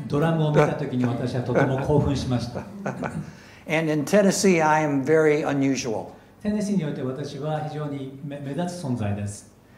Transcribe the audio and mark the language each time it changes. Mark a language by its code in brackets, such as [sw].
[ja] ドラムを見たときに私はとても興奮しました。 [en] And in Tennessee, I am very unusual. [ja] テネシーにおいて私は非常に目立つ存在です。